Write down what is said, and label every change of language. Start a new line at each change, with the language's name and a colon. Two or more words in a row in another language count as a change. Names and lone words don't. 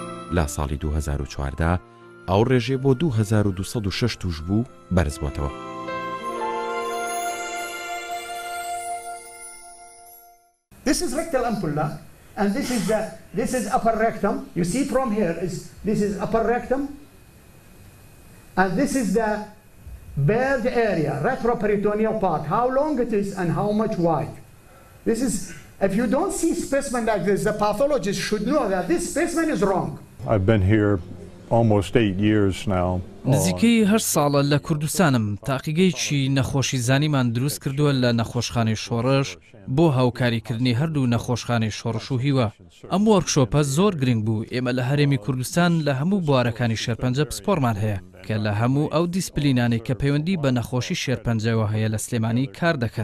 Central Kurdish: لا ساڵی 2014 ئەو ڕێژێ بۆ 2206 توش بوو بەرز بووەتەوە.
English: This is rectal ampulla, and this is upper rectum. You see from here this is upper rectum, and this is the bird area, retroperitoneal part. How long it is and how much wide. This is, if you don't see specimen like this, the pathologist should know that this specimen is wrong. I've been here almost 8 years now.
Central Kurdish: نزیکەی 8 ساڵە لە کوردستانم تاقیگەیەکی نەخۆشی زانیمان دروست کردووە لە نەخۆشخانەی شۆڕش بۆ هاوکاریکردنی هەردوو نەخۆشخانەی شۆڕش و هیوە. ئەم وەرکشۆپە زۆر گرنگ بوو. ئێمە لە هەرێمی کوردستان لە هەموو بوارەکانی شێرپەنجە پسپۆرمان هەیە کە لە هەموو ئەو دیسپلینانەی کە پەیوەندی بە نەخۆشی شێرپەنجەوە هەیە لە سلێمانی کار دەکەن.